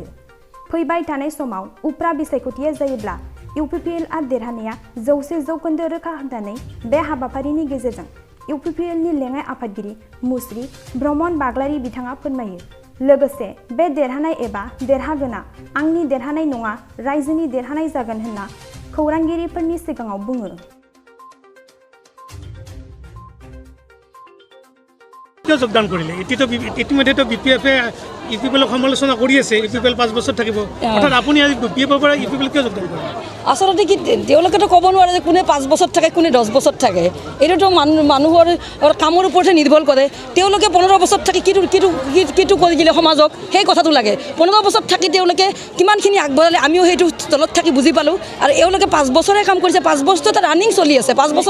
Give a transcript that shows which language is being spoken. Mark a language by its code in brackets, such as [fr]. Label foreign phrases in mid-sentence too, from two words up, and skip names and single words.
[brx] फैबाय थानाय समाव उफ्रा बिसायख'थिया जायोब्ला UPPL आ देरहानाया 100% रोखा होननानै बे हाबाफारिनि गेजेरजों UPPL नि लेङाइ आफादगिरि मुस्रि भ्रमण बाग्लारि बिथाङा फोरमायो। लोगोसे बे देरहानाय एबा देरहागोना आंनि देरहानाय नङा रायजोनि देरहानाय जागोन होनना खौरांगिरिफोरनि सिगाङाव बुङो। [as] যোগদান কৰিলে এটিতো ইতিমধ্যে বিপিএফে ইউপিপিএলক সমালোচনা কৰি আছে ইউপিপিএল 5 বছৰ থাকিব অৰ্থাৎ আপুনি আজি বিপিএফৰ পৰা ইউপিপিএল কিয় যোগদান কৰিলে আসলতে কি তেওঁলোকেতো ক'ব নোৱাৰে যে কোনে 5 বছৰ থাকে কোনে 10 বছৰ থাকে এইটো মানুহৰ কামৰ ওপৰতে নিৰ্ভৰ কৰে তেওঁলোকে 15 বছৰ থাকি কিটো কৰি দিলে সমাজক সেই কথাটো লাগে 15 বছৰ থাকি তেওঁলোকে কিমানখিনি আগবঢ়ালে আমিও সেইটো তলত থাকি বুজি পালো আৰু এওঁলোকে 5 বছৰে কাম কৰিছে 5 বছৰ এটা ৰানিং চলি আছে 5 বছৰ